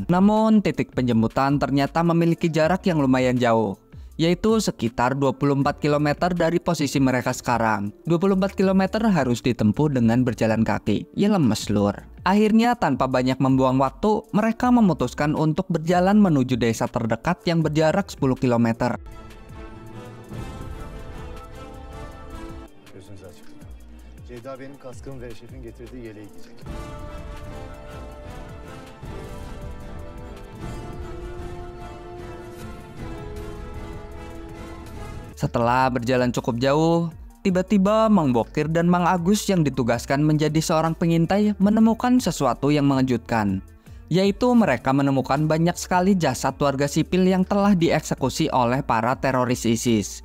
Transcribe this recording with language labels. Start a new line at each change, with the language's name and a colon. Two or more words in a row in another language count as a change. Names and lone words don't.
Indonesian: Namun titik penjemputan ternyata memiliki jarak yang lumayan jauh, yaitu sekitar 24 km dari posisi mereka sekarang. 24 km harus ditempuh dengan berjalan kaki.
Javanese: Ya lemes lur.
Indonesian: Akhirnya tanpa banyak membuang waktu, mereka memutuskan untuk berjalan menuju desa terdekat yang berjarak 10 km.
Turkish: Gözünüzü açık tutun. Ceyda benim kaskım ve şefin getirdiği yeleği giyecek.
Indonesian: Setelah berjalan cukup jauh, tiba-tiba Mang Bokir dan Mang Agus yang ditugaskan menjadi seorang pengintai menemukan sesuatu yang mengejutkan, yaitu mereka menemukan banyak sekali jasad warga sipil yang telah dieksekusi oleh para teroris ISIS.